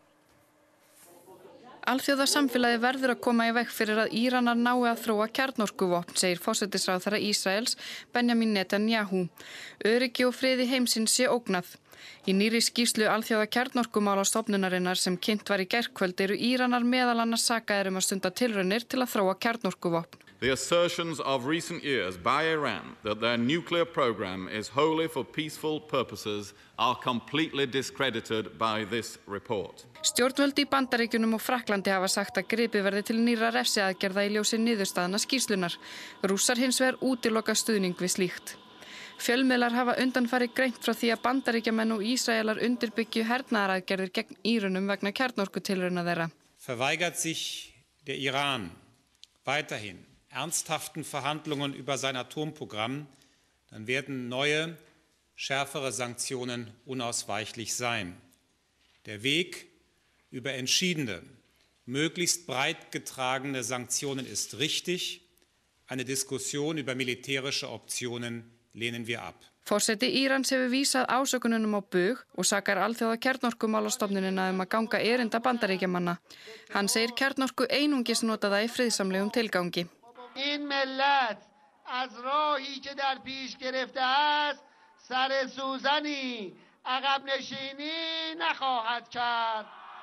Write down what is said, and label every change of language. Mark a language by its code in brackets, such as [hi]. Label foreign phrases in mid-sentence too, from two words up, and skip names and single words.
[is] Alþjóðasamfélagið verður að koma í veg fyrir að Íranar nái að þróa kjarnorkuvopn, segir forsætisráðherra Ísraels Benjamin Netanyahu. Öryggi og friði heimsins sé ógnað. Í nýrri skýrslu alþjóða kjarnorkumálastofnunarinnar sem kynnt var í gærkvöld eru Íranar meðal annars sakaðir að stunda tilraunir til að þróa kjarnorkuvopn. [en] The assertions of recent years by Iran that their nuclear program is wholly for peaceful purposes are completely discredited by this report. [is] Stjórnvöld í Bandaríkjunum og Frakklandi hafa sagt að gripið verði til nýrra refsiaðgerða í ljósi niðurstaðna skýrslunnar. Rússar hins vegar útiloka stuðning við slíkt. Fjölmiðlar hafa undanfarið greint frá því að Bandaríkjamenn og Ísraelar undirbyggju hernaðaraðgerðir gegn Írönum vegna kjarnorkutilrauna þeirra. [de] Verweigert sich der Iran weiterhin ernsthaften Verhandlungen über sein Atomprogramm, dann werden neue, schärfere Sanktionen unausweichlich sein. Der Weg über entschiedene, möglichst breit getragene Sanktionen ist richtig. Eine Diskussion über militärische Optionen lehnen wir ab. [is] Forseti Írans hefur vísað ásökununum á bug og sakar alþjóða kjarnorkumálastofnunina að ganga erinda Bandaríkjamanna. Hann segir kjarnorku einungis notaða í friðsamlegum tilgangi. [fa] این ملت از راهی که در پیش گرفته است سر سوزنی عقب نشینی نخواهد کرد.